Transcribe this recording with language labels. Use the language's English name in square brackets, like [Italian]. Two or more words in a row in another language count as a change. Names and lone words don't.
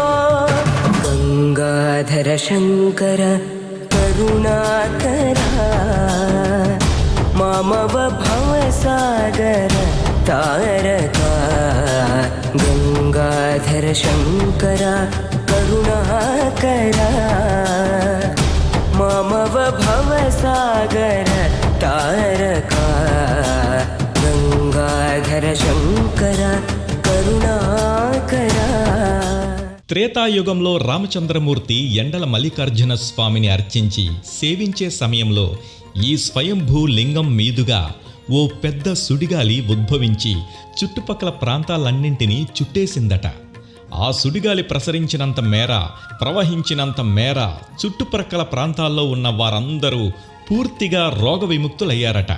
[Sanskrit] గంగాధర శంకర కరుణాకర మామవ భవసాగర తారక గంగాధర శంకర करुणाकरा ममव भवसागर तारका गंगाधर शंकर करुणाकरा. [Telugu] త్రేతాయుగంలో రామచంద్రమూర్తి ఎండల మల్లికార్జున స్వామిని అర్చించి సేవించే సమయంలో ఈ స్వయంభూ లింగం మీదుగా ఓ పెద్ద సుడిగాలి ఉద్భవించి చుట్టుపక్కల ప్రాంతాలన్నింటినీ చుట్టేసిందట. ఆ సుడిగాలి ప్రసరించినంత మేర, ప్రవహించినంత మేర చుట్టుప్రక్కల ప్రాంతాల్లో ఉన్న వారందరూ పూర్తిగా రోగ విముక్తులయ్యారట.